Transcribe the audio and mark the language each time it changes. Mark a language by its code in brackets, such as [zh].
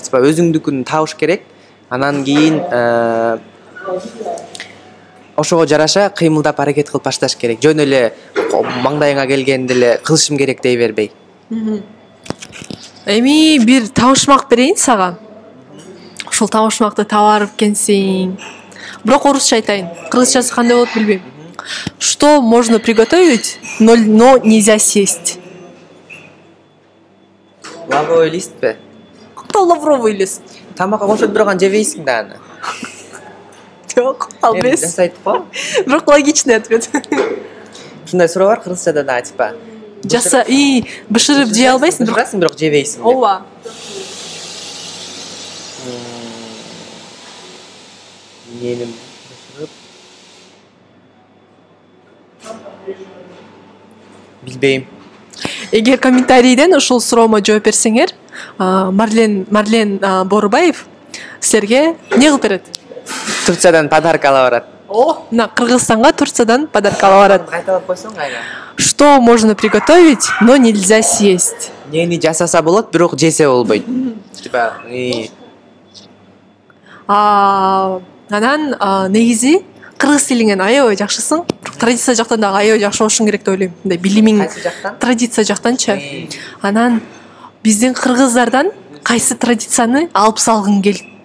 [ky] Типа өзүңдүкүн табыш керек. Анан кийин ошого жараша кыймылдап аракет кылып башташ керек. Жөн эле маңдайыңа келгенди эле кылышым керек дей бербей. Эми бир табышмак берейин сага. Ошол табышмакты табарып кенсең. Бирок орусча айтайын. Кыргызчасы кандай болот билбейм. [ru] Что можно приготовить, но нельзя съесть? Лавровый листпи? [ky] Кандай [ru] лавровый лист? [ky] Тамакка кошуп турган жебейсиң да аны. Жок, ал эмес. Жасайт го. Бирок [ru] логичный ответ. [ky] Ушундай суроо бар кыргызчада да, типа. Бышырып жей албайсың, бирок жебейсиң. Ооба. Менин бышырып. Билбейм. Эгер комментарийден ушул суроомо жооп берсеңер, Марлен Борубаев силерге эмне кылып берет? Турциядан подарка ала барат. Мына Кыргызстанга Турциядан подарка ала барат. Кайталап койсоң кайра. [ru] Что можно приготовить, но нельзя съесть? [ky] Нени жасаса болот, бирок жесе болбойт. Типа, анан негизи кыргыз тилиңен аябай жакшысың. Традиция жактан дагы аябай жакшы болушуң керек деп ойлойм. Мындай билимиң кайсы жактан? традиция жактанчы. Анан биздин кыргыздардан кайсы традицияны алып салгың келет?